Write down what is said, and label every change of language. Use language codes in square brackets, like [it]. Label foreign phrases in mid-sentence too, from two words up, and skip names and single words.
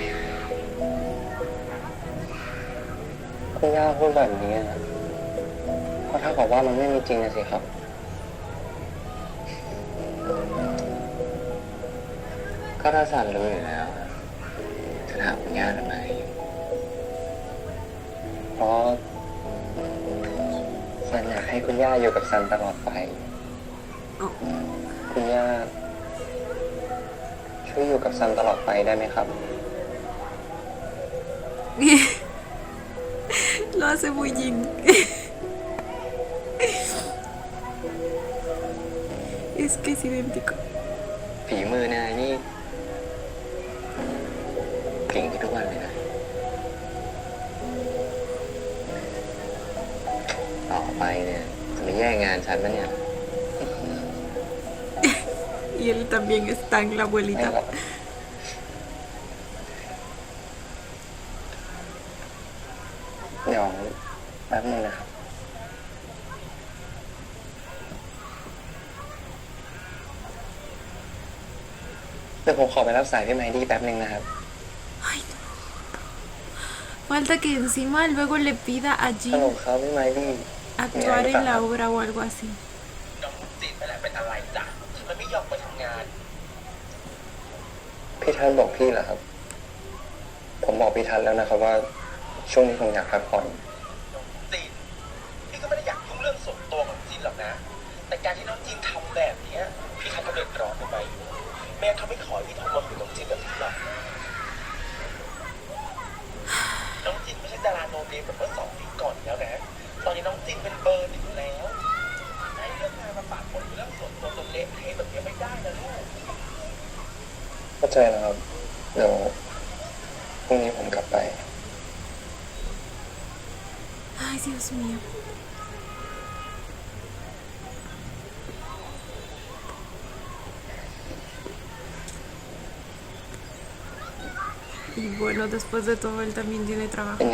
[th] คุณย่าพูดแบบนี้นะก็เท่ากับว่ามันไม่มีจริงนะสิครับก็ถ้าซันรู้อยู่แล้วจะถามคุณย่าทำไมเพราะซันอยากให้คุณย่าอยู่กับซันตลอดไปคุณย่าช่วยอยู่กับซันตลอดไปได้ไหมครับ [es] Lo hace muy Jin. Es que es idéntico. [th] ฝีมือนายนี่เก่งขึ้นทุกวันเลยนะ ต่อไปเนี่ยจะไม่แย่งงานฉันนะเนี่ย [es] Y él también está en la [th] ไม่หร [es] abuelita. [th] อกเดี๋ยวแป๊บนึงนะครับ เดี๋ยวผมขอไปรับสายพี่ไมดี้แป๊บนึงนะครับ [es] Ay, no. Falta que encima luego le pida a [th] ฮัล Jin โหลครับพี่ไมดี้ [es] actuar en la obra o algo así. [th] น้องจิตไปแล้วเป็นอะไรจ๊ะทำไมไม่ยอมไปทำงาน พี่ทันบอกพี่เหรอครับ ผมบอกพี่ทันแล้วนะครับว่าช่วงนี้ผมอยากพักผ่อน น้องจินพี่ก็ไม่ได้อยากยุ่งเรื่องส่วนตัวของจินหรอกนะ แต่การที่น้องจินทำแบบเนี้ยพี่ทันก็เดือดร้อนทำไมแม่เขาไม่ขอให้พี่โทรมาคุยกับน้องจินแบบนี้หรอกน้องจินไม่ใช่ดาราโนเนมแบบเมื่อ2 ปีก่อนแล้วนะ ตอนนี้น้องจินเป็นเบอร์ 1แล้วให้เรื่องงานมาปะปนอยู่เรื่องส่วนตัวจนเละเทะแบบนี้ไม่ได้นะลูก เข้าใจแล้วครับ เดี๋ยวพรุ่งนี้ผมกลับไป [es] Ay, Dios mío. Y bueno, después de todo, él también tiene trabajo que